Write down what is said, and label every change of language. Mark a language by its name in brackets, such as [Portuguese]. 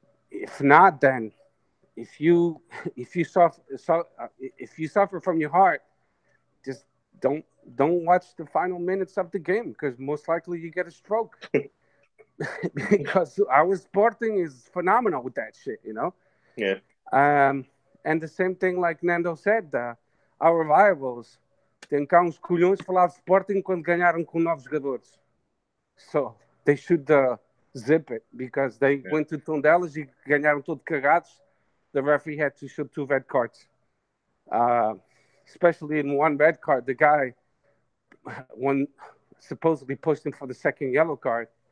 [English] If not, then if you suffer from your heart, just don't watch the final minutes of the game, because most likely you get a stroke. Because our Sporting is phenomenal with that shit, Yeah. And the same thing, like Nando said, our rivals [Portuguese] têm cá uns colhões falar de Sporting quando ganharam com 9 jogadores. [English] So they should zip it, because they went to Tondelas [Portuguese] e ganharam todo cagados. [English] The referee had to show 2 red cards. Especially in 1 red card, the guy supposedly pushed him for the 2nd yellow card.